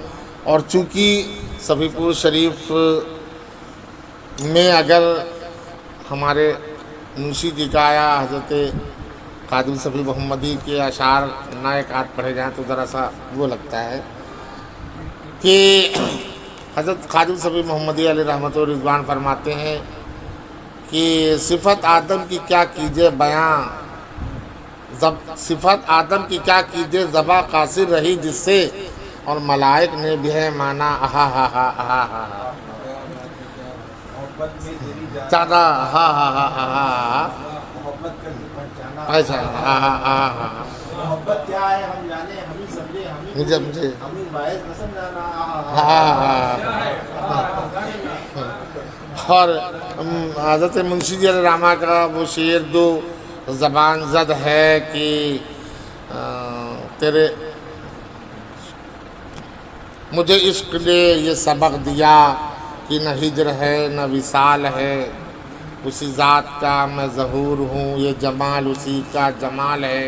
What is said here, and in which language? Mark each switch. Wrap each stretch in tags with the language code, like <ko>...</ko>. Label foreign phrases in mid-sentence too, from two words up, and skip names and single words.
<ur>اور چونکہ صفی پور شریف میں اگر ہمارے منشی جی کا یا حضرت خادم صفی محمدی کے اشعار نئے کات پڑھے جائیں تو ذرا سا وہ لگتا ہے کہ حضرت خادم صفی محمدی علیہ رحمت و رضوان فرماتے ہیں کہ صفت آدم کی کیا کیجے بیاں، صفت آدم کی کیا کیجے زباں قاصر رہی جس سے، اور ملائک نے بھی ہے مانا آہا ہا ہا آہا ہا ہا زیادہ ہا ہا ہا ہا ایسا محبت کیا ہے ہم جانے ہم ہی سمجھے مجھے ہم ہی باعث نہ سمجھانا. اور حضرت منشی جی علیہ رحمہ کا وہ شعر جو زبان زد ہے کہ تیرے مجھے عشق نے یہ سبق دیا کہ نہ ہجر ہے نہ وصال ہے، اسی ذات کا میں ظہور ہوں یہ جمال اسی کا جمال ہے.</ur>